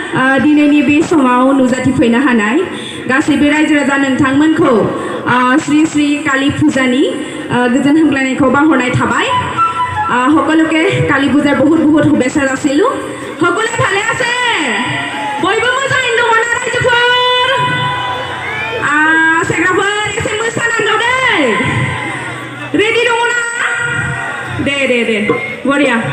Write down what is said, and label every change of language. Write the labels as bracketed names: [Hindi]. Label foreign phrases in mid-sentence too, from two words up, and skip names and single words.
[Bodo] दिनैनि बे समाव नुजाथिफैनो हानाय गासैबो रायजो राजा नोंथांमोनखौ श्री श्री काली फुजानि गोजोन हामग्लायनायखौ बावहरनाय थाबाय। [Assamese] সকলোকে কালী পূজাৰ বহুত বহুত শুভেচ্ছা যাচিলোঁ। সকলোৱে ভালে আছে? [Bodo] बयबो मोजाङै दङ ना रायजोफोर? सेंग्राफोर एसे मोसानांगौ दे। रेडि दङ ना? दे बरिया।